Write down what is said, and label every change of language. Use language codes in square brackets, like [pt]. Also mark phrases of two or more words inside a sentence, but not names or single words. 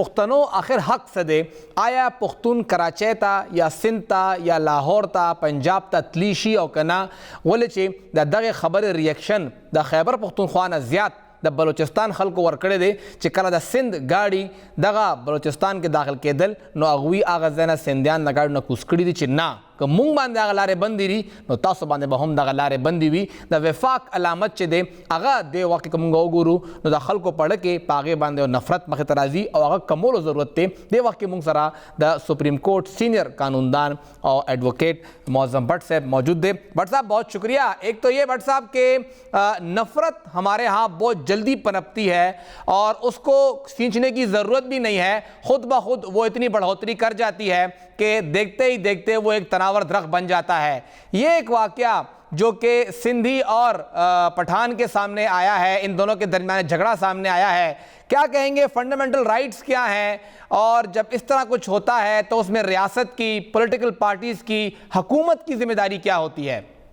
[ps] پښتنو آخر حق څه دی آیا پښتون کراچۍ ته یا سند ته یا لاهور ته پنجاب ته تلی شي او که نه ولې چې د دغې خبرې ریاکشن د خیبر پښتونخوا نه زیات د بلوچستان خلکو ورکړی دی چې کله د سند گاڑی دغه بلوچستان کې داخل کېدل نو هغوی هغه ځای نه سندیان د گاډو نه کوز کړي دي چې نه که مونږ باندې هغه لارې بندې وي نو تاسو باندې به هم دغه لارې بندې وي د وفاق علامت چې دی هغه دې وخت کې که مونږ وګورو نو د خلکو په اړه کې په هغې باندې نفرت مخې ته راځي او هغه کمولو ضرورت دی دې وخت کې مونږ سره د [en] Supreme Court senior [ps] قانوندان او ایڈوکیٹ معظم بٹ صاحب موجود دے بٹ [ur] صاحب بہت شکریہ ایک تو یہ بٹ صاحب کہ نفرت ہمارے ہاں بہت جلدی پنپتی ہے اور اس کو کھینچنے کی ضرورت بھی نہیں ہے خود بخود وہ اتنی بڑھوتری کر جاتی ہے کہ دیکھتے ہی دیکھتے وہ ایک تناور درخت بن جاتا ہے یہ ایک واقعہ جو کہ سندھی اور پٹھان کے سامنے آیا ہے ان دونوں کے درمیان جھگڑا سامنے آیا ہے کیا کہیں گے [en] fundamental rights [ur] کیا ہیں اور جب اس طرح کچھ ہوتا ہے تو اس میں ریاست کی [en] political parties [ur] کی حکومت کی ذمہ داری کیا ہوتی ہے؟